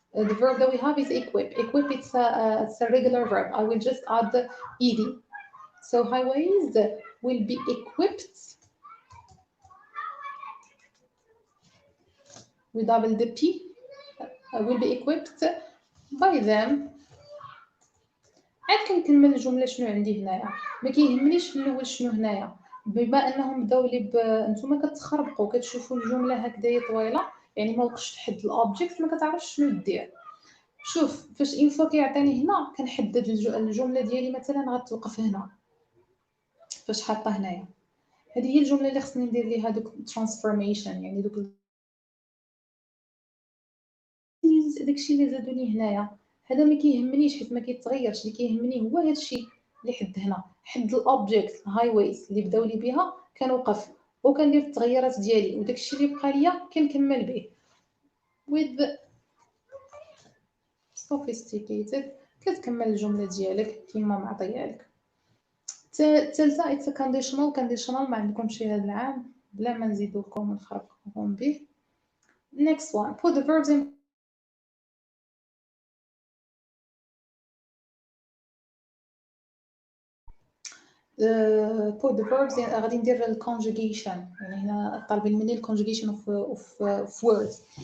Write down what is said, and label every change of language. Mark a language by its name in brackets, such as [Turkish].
[English] The verb that we have is equip. Equip it's a regular verb. I will just add the ed. So highways will be equipped we double the p will be equipped by them. [Arabic] عاد كنكمل الجمله شنو عندي هنايا ما كيهمنيش في الاول شنو هنايا بما انهم بداو لي نتوما كتخربقوا كتشوفوا الجمله هكذايا طويله يعني ما وقفتش تحد الاوبجيكت ما كتعرفش شنو دير. شوف فاش اين فوا كيعطيني هنا كنحدد الجمله ديالي مثلا غتوقف هنا فاش حاطه هنايا. هذه هي الجمله اللي خصني ندير ليها دوك ترانسفورميشن يعني دوك داكشي اللي زادوا لي هنايا هذا ما كيهمنيش حيت ما كيتغيرش. اللي كيهمني هو هذا الشيء اللي حد هنا حد الاوبجيكت هايويز اللي بداو لي بها كنوقف وكندير التغيرات ديالي وداك الشيء اللي بقى ليا كنكمل به [English] with sophisticated [Arabic] كتكمل الجمله ديالك كما معطيه لك. الثالثه [English] it's a conditional [Arabic] ما عندكمش هذا العام بلا ما نزيدو لكم ونخربقكم به. [English] next one put the verbs in put the verbs in [Arabic] غادي ندير الكونجوجيشن يعني هنا طالبين مني الكونجوجيشن [English] of words.